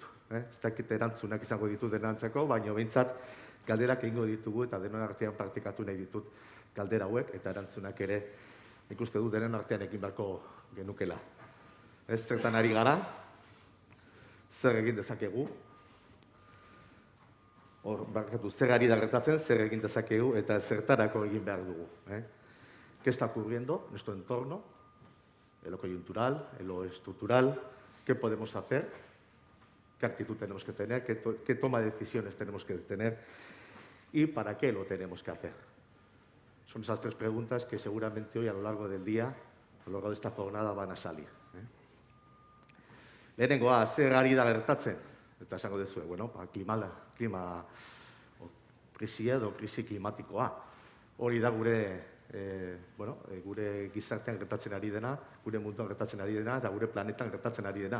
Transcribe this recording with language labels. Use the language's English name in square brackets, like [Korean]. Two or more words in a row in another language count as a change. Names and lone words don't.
[Basque] Ez dakit erantzunak izango ditut denantzako, baina behintzat galderak egingo ditugu eta denon artean praktikatu nahi ditut galdera hauek eta erantzunak ere nik uste du denon artean egin beharko genukela. Ez zertan ari gara, zer egin dezakegu, hor, barkatu, zer ari da gertatzen, zer egin dezakegu eta zertarako egin behar dugu. [Spanish] ¿Qué está ocurriendo en nuestro entorno? En lo coyuntural, en lo estructural, ¿qué podemos hacer? ¿Qué actitud tenemos que tener? ¿Qué toma de decisiones tenemos que tener? ¿Y para qué lo tenemos que hacer? Son esas tres preguntas que seguramente hoy a lo largo del día, a lo largo de esta jornada, van a salir. [Basque] Lehenengoa, zer ari da gertatzen? Eta esango dezue, bueno, klima krisia edo krisi klimatikoa. Hori da gure gizartean gertatzen ari dena, gure munduan gertatzen ari dena, eta gure planetan gertatzen ari dena.